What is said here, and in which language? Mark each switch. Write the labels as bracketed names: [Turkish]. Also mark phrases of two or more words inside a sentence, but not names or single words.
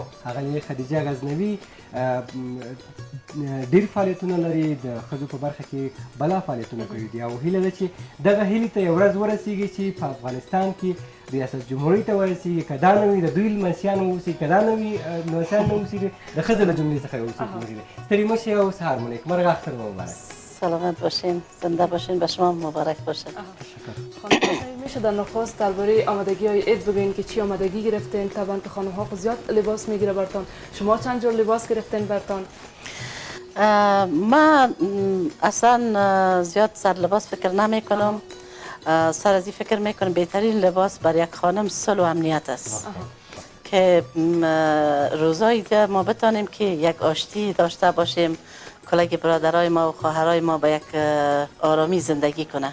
[Pashto] او اغلې خدیجه غزنوي ډېر فعالیتونه لري د ښځو په برخه کې بلا فعالیتونه کړي دي او هیله ده چې دغه هیلې ته یو ورځ ورسېږي چې په افغانستان کې ریاست جمهوري ته ورسېږي که دا نه وي د دوی لمسیان واوسي که دا نه وي لمسیان نه اوسېږي د ښځو له جملې څخه اوسېږي ستړي مه شئ او سهار مو نیک مرغ اختر مو مبارک [Persian] سلامت باشین زنده باشین به شما مبارک باشه خانم میشه در نخست درباره آمادگی های عید بگوین که چی آمادگی گرفتین طبعا که خانم ها زیاد لباس میگیره برتون شما چند جور لباس گرفتین برتون ما اصلا زیاد سر لباس فکر نمی کنم سر از این فکر میکنم بهترین لباس برای یک خانم صلح و امنیت است که روزای دیگه ما بتانیم که یک آشتی داشته باشیم کلک برادرای ما و خواهرای ما به یک آرامی زندگی کنه